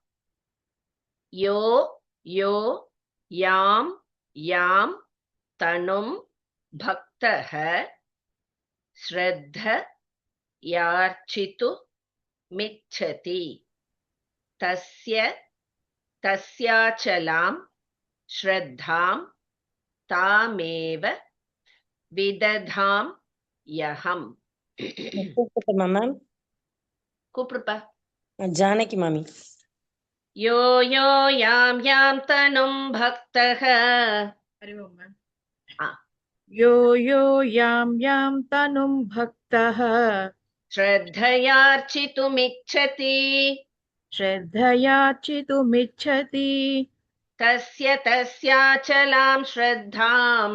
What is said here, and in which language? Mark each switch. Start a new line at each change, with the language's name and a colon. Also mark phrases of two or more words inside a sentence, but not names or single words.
Sanskrit: यो यो यां यां तनुं भक्तः श्रद्धयार्चितुमिच्छति तस्य तस्याचलां श्रद्धां तामेव विदधाम्यहम्.
Tamil: கூப்பிட்டுமா மேம்? கூப்பிடுப்பா. ஜானகி மாமி.
Sanskrit: यो यो यां यां तनुं भक्तः. यो यो यां यां तनुं भक्तः श्रद्धयार्चितुमिच्छति श्रद्धयार्चितुमिच्छति तस्य तस्याचलां श्रद्धां